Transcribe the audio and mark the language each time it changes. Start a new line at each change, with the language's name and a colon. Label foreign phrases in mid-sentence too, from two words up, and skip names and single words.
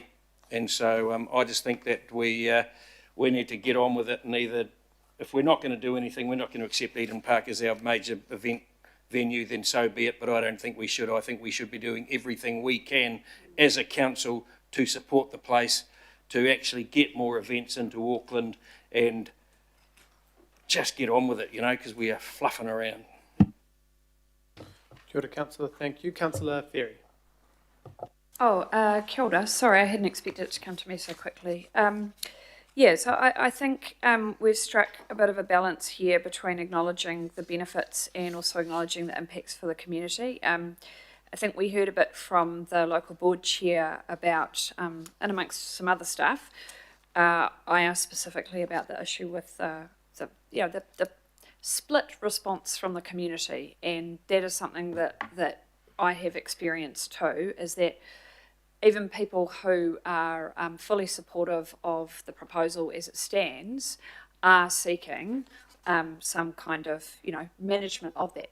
English: And so I just think that we need to get on with it, and either, if we're not going to do anything, we're not going to accept Eden Park as our major event venue, then so be it, but I don't think we should. I think we should be doing everything we can as a council to support the place, to actually get more events into Auckland and just get on with it, you know, because we are fluffing around.
Māori: Kia ora,
English: Councillor. Thank you. Councillor Ferry.
Māori: Kia ora.
English: Sorry, I hadn't expected it to come to me so quickly. Yeah, so I think we've struck a bit of a balance here between acknowledging the benefits and also acknowledging the impacts for the community. I think we heard a bit from the local board chair about, and amongst some other stuff, I asked specifically about the issue with the split response from the community, and that is something that I have experienced too, is that even people who are fully supportive of the proposal as it stands are seeking some kind of, management of that.